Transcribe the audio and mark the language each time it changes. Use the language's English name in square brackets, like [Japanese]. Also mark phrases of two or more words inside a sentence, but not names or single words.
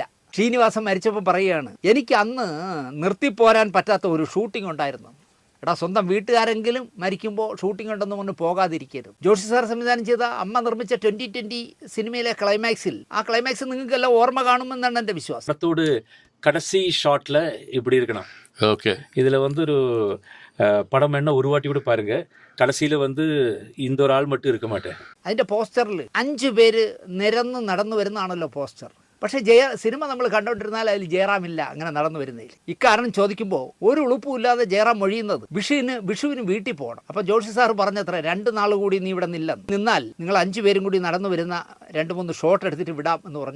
[Malayalam] ശ്രീനിവാസൻ മരിച്ചപ്പോൾ പറയുകയാണ്, എനിക്ക് അന്ന് നിർത്തിപ്പോരാൻ പറ്റാത്ത ഒരു ഷൂട്ടിംഗ് ഉണ്ടായിരുന്നു. എടാ, സ്വന്തം വീട്ടുകാരെങ്കിലും മരിക്കുമ്പോൾ ഷൂട്ടിംഗ് ഉണ്ടെന്ന് പറഞ്ഞ് പോകാതിരിക്കരുത്. ജോഷി സാർ സംവിധാനം ചെയ്ത അമ്മ നിർമ്മിച്ച 2020 സിനിമയിലെ ക്ലൈമാക്സിൽ, ആ ക്ലൈമാക്സ് നിങ്ങൾക്കെല്ലാം ഓർമ്മ കാണുമെന്നാണ് എൻ്റെ വിശ്വാസം. [Tamil] கடைசி ஷாட்டில் இப்படி இருக்கணும். ஓகே, இதில் ஒரு படம் வேணா ஒரு வாட்டி கூட பாருங்க. கடைசியில் இந்த ஒரு ஆள் மட்டும் இருக்க மாட்டேன். [Malayalam] അതിൻ്റെ പോസ്റ്ററിൽ 5 പേര് നിരന്ന് നടന്നു വരുന്നതാണല്ലോ പോസ്റ്റർ. പക്ഷേ സിനിമ നമ്മൾ കണ്ടുകൊണ്ടിരുന്നാൽ അതിൽ ജയറാമില്ല അങ്ങനെ നടന്നു വരുന്നതിൽ. ഇക്കാരണം ചോദിക്കുമ്പോൾ ഒരു ഉളുപ്പുമില്ലാതെ ജയറാം മൊഴിയുന്നത് വിഷുവിന് വീട്ടിൽ പോകണം. അപ്പോൾ ജോഷി സാർ പറഞ്ഞത്ര 2 നാൾ കൂടി നീ ഇവിടെ നിന്നാൽ നിങ്ങൾ 5 പേരും കൂടി നടന്നു വരുന്ന 2-3 ഷോട്ട് എടുത്തിട്ട് വിടാം എന്ന് പറഞ്ഞു.